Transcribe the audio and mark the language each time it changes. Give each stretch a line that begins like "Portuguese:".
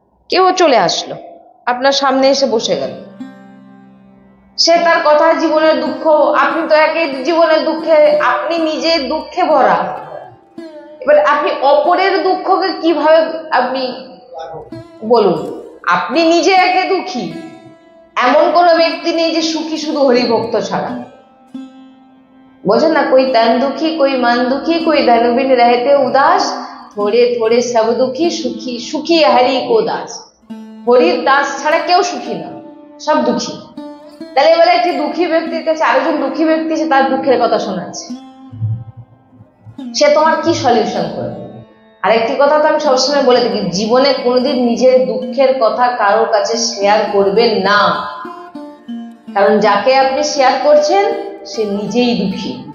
Bangla: কেউ চলে আসলো আপনার সামনে এসে বসে গেল, সে তার কথা জীবনের দুঃখ, আপনি তো একই জীবনের দুঃখে, আপনি নিজে দুঃখে ভরা, এবার আপনি অপরের দুঃখকে কিভাবে আপনি বলুন? আপনি নিজে একে দুঃখী, এমন কোনো ব্যক্তি নেই যে সুখী শুধু হরিভক্ত ছাড়া। বোঝেন না,
Hindi: कोई तन दुखी, कोई मन दुखी, कोई धन बिन रहते उदास, थोड़े थोड़े सब दुखी, सुखी सुखी हरि को दास।
Bangla: হরির দাস ছাড়া কেউ সুখী না, সব দুঃখী। তাহলে এবারে একটি দুঃখী ব্যক্তির কাছে আরেকজন দুঃখী ব্যক্তি এসে তার দুঃখের কথা শোনাচ্ছে, সে তোমার কি সলিউশন করবে? আর একটি কথা তো আমি সবসময় বলে থাকি, জীবনে কোনোদিন নিজের দুঃখের কথা কারোর কাছে শেয়ার করবেন না, কারণ যাকে আপনি শেয়ার করছেন সে নিজেই দুঃখী।